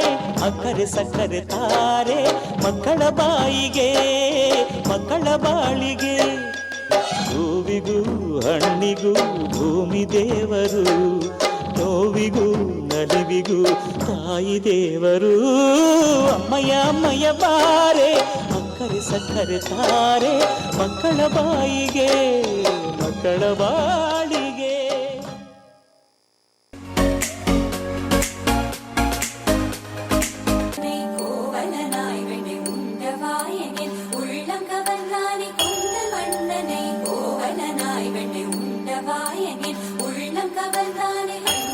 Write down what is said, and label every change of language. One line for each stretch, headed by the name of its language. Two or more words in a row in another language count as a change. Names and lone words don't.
Kannada: ಅಕ್ಕರೆ ಸಕ್ಕರೆ ತಾರೆ ಮಕ್ಕಳ ಬಾಯಿಗೆ ಮಕ್ಕಳ ಬಾಳಿಗೆ ಹೂವಿಗೂ ಹಣ್ಣಿಗೂ ಭೂಮಿ ದೇವರು ನೋವಿಗೂ ನಲಿವಿಗೂ ತಾಯಿ ದೇವರು ಅಮ್ಮಯ್ಯ ಅಮ್ಮಯ್ಯ ಬಾರೆ ಅಕ್ಕರೆ ಸಕ್ಕರೆ ತಾರೆ ಮಕ್ಕಳ ಬಾಯಿಗೆ ಮಕ್ಕಳ ಬಾಳಿಗೆ
Tamil: கோவலனாய் வெண்ணை உண்டவாயனில் உள்ளம் கவர்ந்தானே கொண்டல் வண்ணனை கோவலனாய் வெண்ணை உண்டவாயனில் உள்ளம் கவர்ந்தானே